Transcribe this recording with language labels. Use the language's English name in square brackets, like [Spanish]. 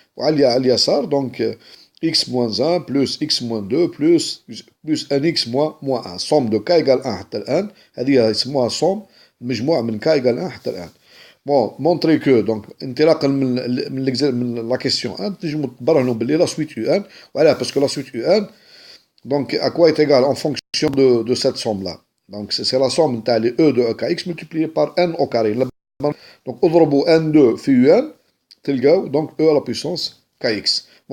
[Arabic] وعلى اليسار [French] donc x moins 1 plus x moins 2 plus nx moins 1. somme de k égale 1 [Arabic] حتى الآن. هذه يسموها somme مجموعة من [French] k égale 1 [Arabic] حتى الآن. [French] Bon, montrez que donc انطلاقا من la question 1 [Arabic] تنجموا تبرهنوا باللي [French] la suite UN. Voilà, parce que la suite UN donc à quoi est égale en fonction de cette somme là. Donc c'est la somme [Arabic] نتاع [French] les E de EKX multiplié par n au carré. Donc [Arabic] اضربوا [French] n2 [Arabic] في [French] UN [Arabic] تلقاو [French] donc E à la puissance kx.